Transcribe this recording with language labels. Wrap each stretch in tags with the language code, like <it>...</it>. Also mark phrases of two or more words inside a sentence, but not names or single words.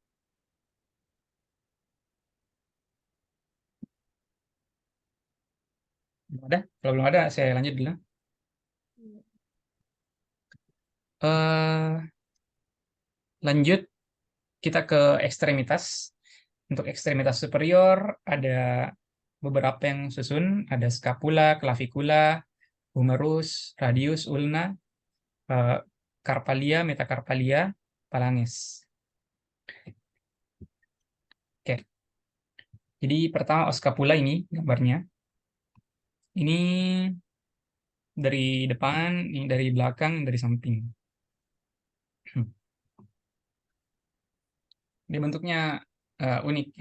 <id>Belum ada? Kalau belum ada, saya lanjut dulu. Iya. eh Lanjut kita ke ekstremitas. Untuk ekstremitas superior ada beberapa yang susun, ada scapula, clavicula, humerus, radius, ulna, eh, carpalia, metacarpalia, phalanges. Oke, jadi pertama os scapula ini gambarnya. Ini dari depan, ini dari belakang, dari samping. Dia bentuknya unik ya.</id>